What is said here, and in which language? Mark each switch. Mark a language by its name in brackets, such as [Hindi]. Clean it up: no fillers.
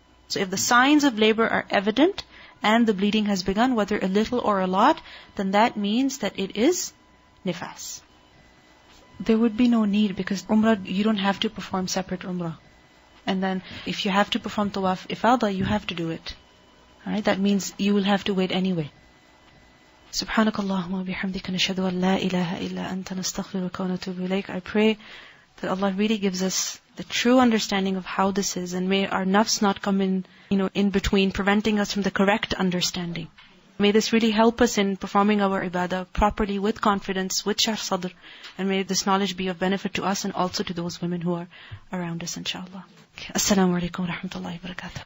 [English] So if the signs of labor are evident and the bleeding has begun, whether a little or a lot, then that means that it is nifas. There would be no need, because Umrah, you don't have to perform separate Umrah. And then if you have to perform Tawaf Ifada, you have to do it. Alright, that means you will have to wait anyway. [Arabic] سبحانك اللهم وبحمدك نشهد أن لا إله إلا أنت نستغفرك ونتوب إليك. [English] I pray that Allah really gives us the true understanding of how this is, and may our nafs not come in between, preventing us from the correct understanding. May this really help us in performing our ibadah properly, with confidence, with sharh sadr, and may this knowledge be of benefit to us and also to those women who are around us, inshallah. Assalamu alaikum wa rahmatullahi wa barakatuh.